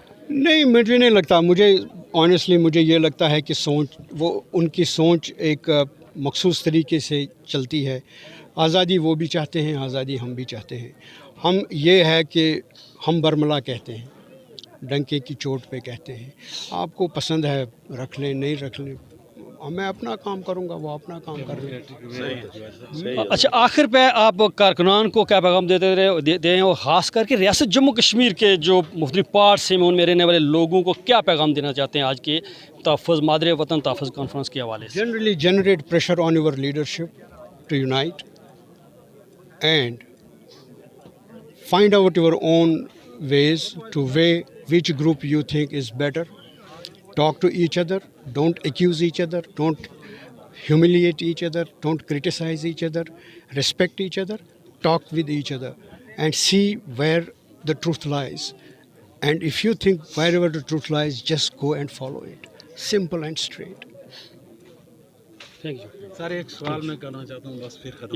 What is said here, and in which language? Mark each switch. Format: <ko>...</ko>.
<ur>نہیں، مجھے نہیں لگتا، مجھے آنیسٹلی مجھے یہ لگتا ہے کہ ان کی سوچ ایک مخصوص طریقے سے چلتی ہے۔ آزادی وہ بھی چاہتے ہیں، آزادی ہم بھی چاہتے ہیں۔ ہم یہ ہے کہ ہم برملا کہتے ہیں، ڈنکے کی چوٹ پہ کہتے ہیں، آپ کو پسند ہے رکھ لیں، نہیں رکھ لیں، میں اپنا کام کروں گا، وہ اپنا کام کر رہے ہیں۔ اچھا، آخر پہ آپ کارکنان کو کیا پیغام دیتے ہیں اور خاص کر کے ریاست جموں کشمیر کے جو مختلف پارٹس ہیں ان میں رہنے والے لوگوں کو کیا پیغام دینا چاہتے ہیں آج کے تحفظ مادر وطن تحفظ کانفرنس کے حوالے سے؟</ur> <en>Generally generate pressure on your leadership to unite and find out your own ways to weigh which group you think is better. Talk to each other, don't accuse each other, don't humiliate each other, don't criticize each other, respect each other, talk with each other and see where the truth lies. And if you think wherever the truth lies, just go and follow it. Simple and straight. Thank you</en> <ur>sir ایک سوال میں کرنا چاہتا ہوں، بس پھر ختم</ur>